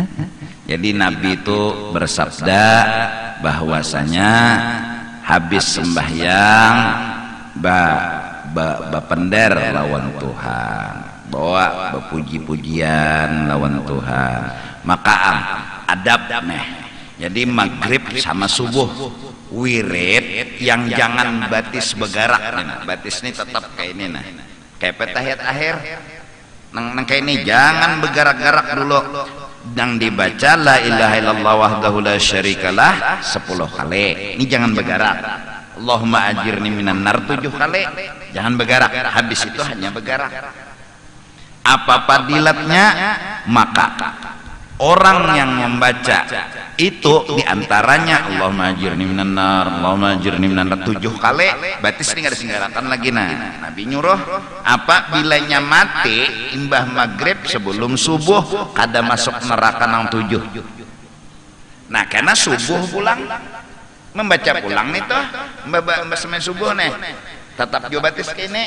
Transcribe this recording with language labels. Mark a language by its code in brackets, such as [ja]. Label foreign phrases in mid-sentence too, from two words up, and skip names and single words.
[bjn] Jadi Nabi itu bersabda bahwasanya habis sembahyang bapender lawan Tuhan, bawa bepuji-pujian lawan Tuhan, maka adab meh. Jadi maghrib sama subuh wirid yang jangan batis begarak nih. Batis ini tetap kayak ini nah, kayak petahiyat akhir nang kayak ini jangan begarak-garak dulu. Yang dibaca [ar] la ilaha illallah wahdahu la syarikalah 10 kali. [bjn] Ini jangan begarak. [ar] Allahumma ajirni minan nar 7 kali. [bjn] Jangan begarak. Habis itu hanya begarak. Apa fadilatnya? Maka orang yang membaca itu diantaranya [ar] Allahumma ajirni minan nar, Allahumma ajirni minan nar [bjn] 7 kali. Batis ini nggak disenggarakan lagi. Nah, Nabi nyuruh apa bilanya mati imbah maghrib sebelum subuh kada masuk neraka nang 7. Nah, karena subuh pulang membaca pulang nih toh mbak semen subuh nih tetap jo batis kene.